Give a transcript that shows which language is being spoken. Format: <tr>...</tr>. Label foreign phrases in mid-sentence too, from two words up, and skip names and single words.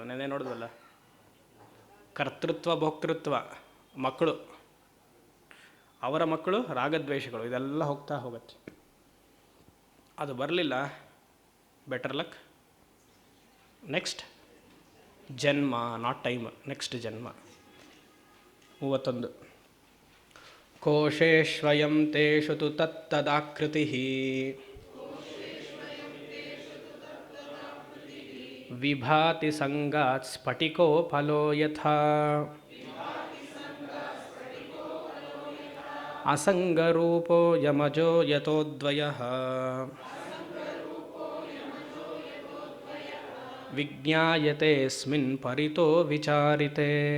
<kn>ನೆನೆ ನೋಡಿದ್ವಲ್ಲ, ಕರ್ತೃತ್ವ ಭೋಕ್ತೃತ್ವ ಮಕ್ಕಳು, ಅವರ ಮಕ್ಕಳು ರಾಗದ್ವೇಷಗಳು, ಇದೆಲ್ಲ ಹೋಗ್ತಾ ಹೋಗುತ್ತೆ. ಅದು ಬರಲಿಲ್ಲ,</kn> <en>better luck, next ಜನ್ಮ, not time, next ಜನ್ಮ.</en> <sa>31. ಕೋಶೇಶ್ವಯಂ ತೇಷು ತು ತತ್ತದಾಕೃತಿ ವಿಭಾತಿ ಸಂಗಾತ್ ಸ್ಫಟಿಕೋ ಫಲೋ ಯಥಾ ಅಸಂಗರೂಪೋ ಯಮಜೋ ಯತೋದ್ವಯಃ ವಿಜ್ಞಾಯತೆಸ್ಮಿನ್ ಪರಿತೋ ವಿಚಾರಿತೆ.</sa>